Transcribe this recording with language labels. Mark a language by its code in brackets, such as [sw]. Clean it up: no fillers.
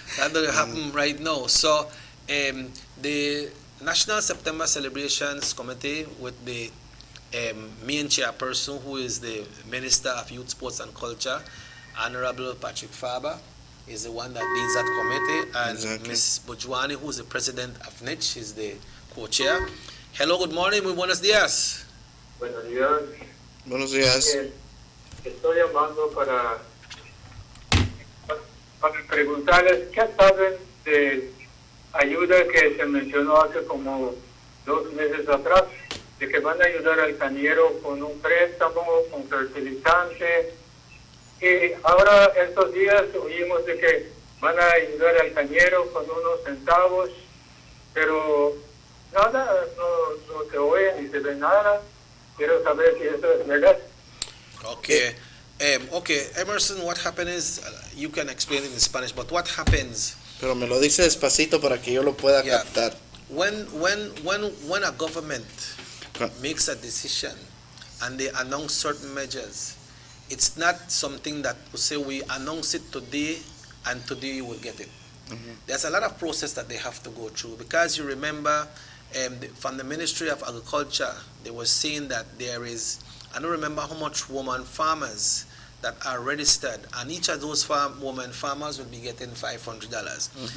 [en] That doesn't happen right now. So the National September Celebrations Committee, with the main chairperson, who is the Minister of Youth, Sports and Culture, Honorable Patrick Faber, is the one that leads that committee, and Ms. Bujwani, who is the president of NICH, is the co-chair. Hello, good morning, [es] muy buenos días. Buenos días. Buenos días. Estoy llamando para preguntarles qué saben de ayuda que se mencionó hace como 2 meses atrás, de que van a ayudar al cañero con un préstamo, con fertilizante. Y ahora estos días oímos de que van a ayudar al cañero con unos centavos, pero nada, no se oye ni se ve nada. Quiero saber si eso es verdad. Okay. [en] Okay, Emerson, what happened is, you can explain it in Spanish, but what happens? [es] Pero me lo dice despacito para que yo lo pueda captar. [en] When a government makes a decision and they announce certain measures, it's not something that we say we announce it today and today you will get it. There's a lot of process that they have to go through, because you remember from the Ministry of Agriculture, they were saying that there is, I don't remember how much women farmers that are registered, and each of those women farmers will be getting $500.